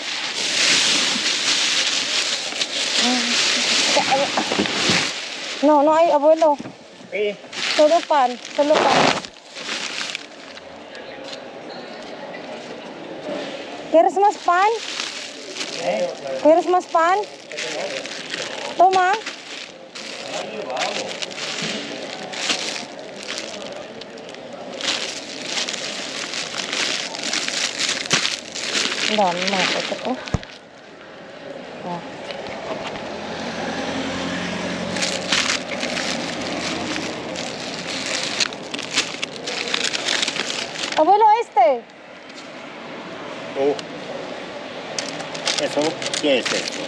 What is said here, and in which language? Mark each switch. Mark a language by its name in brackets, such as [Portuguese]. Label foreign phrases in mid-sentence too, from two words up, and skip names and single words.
[Spanish] No, no hay, abuelo. ¿Eh? Solo pan, solo pan. ¿Quieres más pan? ¿Quieres más pan? Toma. [Filipino] Dami mga ito. [Spanish] Abuelo, este. Oh. ¿Eso qué es esto?